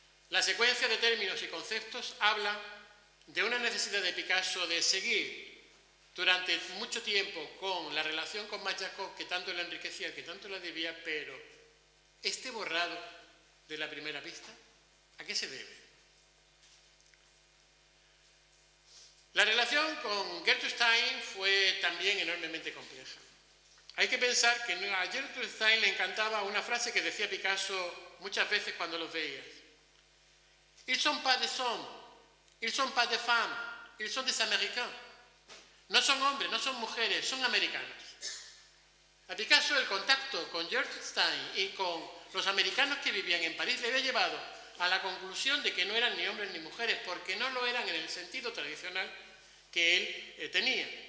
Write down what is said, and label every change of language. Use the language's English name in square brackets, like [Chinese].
[Spanish] La secuencia de términos y conceptos habla de una necesidad de Picasso de seguir durante mucho tiempo con la relación con Mayakovsky, que tanto lo enriquecía, que tanto lo debía, pero este borrado de la primera pista, ¿a qué se debe? La relación con Gertrude Stein fue también enormemente compleja. Hay que pensar que a Gertrude Stein le encantaba una frase que decía Picasso muchas veces cuando los veía. [French] Ils sont pas des hommes, ils sont pas des femmes, ils sont des américains. [Spanish] No son hombres, no son mujeres, son americanos. A Picasso el contacto con Gertrude Stein y con los americanos que vivían en París le había llevado a la conclusión de que no eran ni hombres ni mujeres, porque no lo eran en el sentido tradicional que él tenía.